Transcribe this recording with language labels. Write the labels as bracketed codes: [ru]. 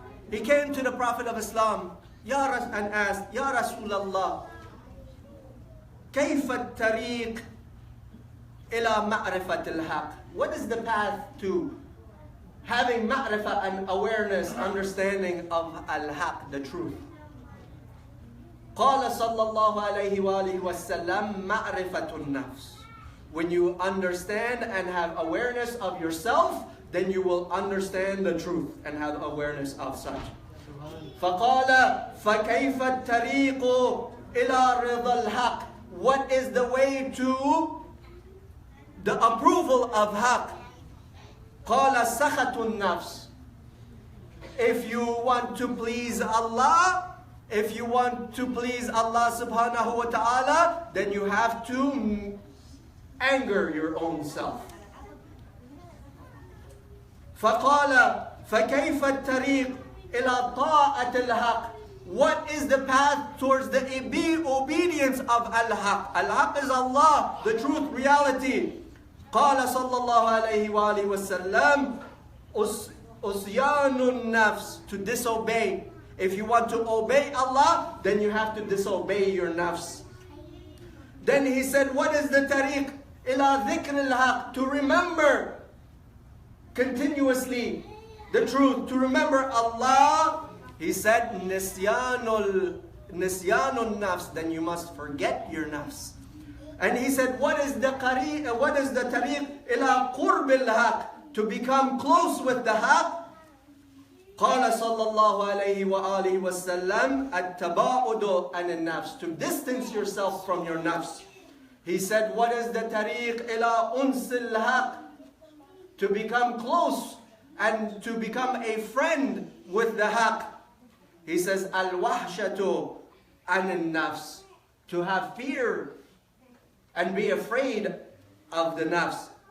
[en] He came to the Prophet of Islam and asked, Ya Rasulallah, [ar] كيف الطريق إلى معرفة الحق? [en] What is the path to having ma'rifah and awareness, understanding of al-haq, the truth? [ar] قال صلى الله عليه وآله وسلم معرفة النفس. [en] When you understand and have awareness of yourself, then you will understand the truth and have awareness of such. [ar] فقال فكيف الطريق إلى رضا الحق? [en] What is the way to the approval of haq? [ar] قال سخط النفس. [en] If you want to please Allah, if you want to please Allah subhanahu wa ta'ala, then you have to anger your own self. [ar] فقال فكيف الطريق إلى طاعة الحق? [en] What is the path towards the obedience of al-haq? Al-haq is Allah, the truth, reality. [ar] قال صلى الله عليه وآله وسلم أصيان النفس, [en] to disobey. If you want to obey Allah, then you have to disobey your nafs. Then he said, what is the tariq? [ar] إلى ذكر الحق, [en] to remember continuously the truth, to remember Allah. He said, [ar] nisyanul nafs, [en] then you must forget your nafs. And he said, what is the [ar] tariq ila qurb al-haq, [en] to become close with the haq? [ar] قال صلى الله عليه وآله وسلم التباعد عن النفس, [en] to distance yourself from your nafs. He said, what is the [ar] tariq ila uns al-haq, [en] to become close and to become a friend with the haq? He says, [ar] al-wahshatu an al-nafs, [en] to have fear and be afraid of the nafs.